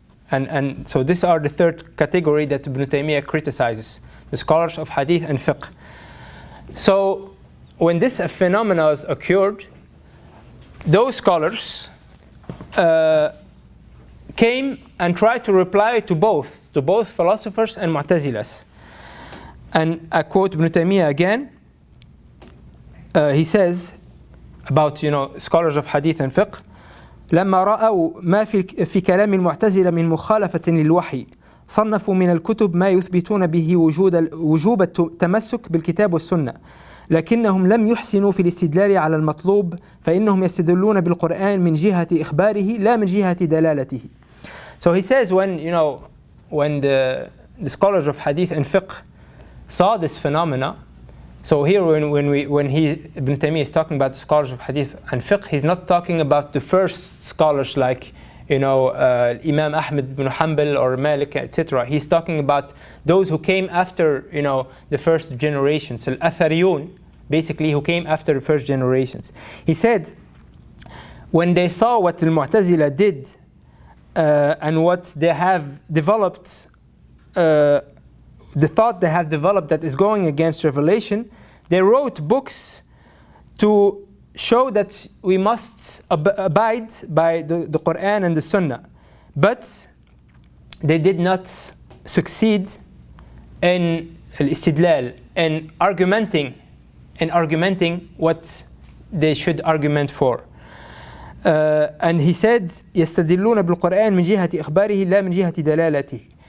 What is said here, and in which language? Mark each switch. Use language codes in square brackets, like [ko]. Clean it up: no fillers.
[en] And so these are the third category that Ibn Taymiyyah criticizes, the scholars of hadith and fiqh. So when this phenomena occurred, those scholars came and tried to reply to both philosophers and Mu'tazilas. And I quote Ibn Taymiyyah again. He says about scholars of hadith and fiqh: [ar] لما رأوا ما في كلام المعتزلة من مخالفة للوحي صنفوا من الكتب ما يثبتون به وجوب التمسك بالكتاب والسنة، لكنهم لم يحسنوا في الاستدلال على المطلوب، فإنهم يستدلون بالقرآن من جهة إخباره لا من جهة دلالته. [en] So he says when the scholars of hadith and fiqh saw this phenomena. So here when Ibn Taymiyyah is talking about the scholars of hadith and fiqh, he's not talking about the first scholars like Imam Ahmed bin Hanbal or Malik, etc. He's talking about those who came after the first generations, al-Athariyun, basically, who came after the first generations. He said when they saw what al-Mu'tazila did and what they have developed, the thought they have developed that is going against revelation, they wrote books to show that we must abide by the Quran and the Sunnah. But they did not succeed in al-istidlal, in argumenting what they should argument for. And he said, [ar] يستدلون بالقرآن من جهة إخباره لا من جهة دلالته.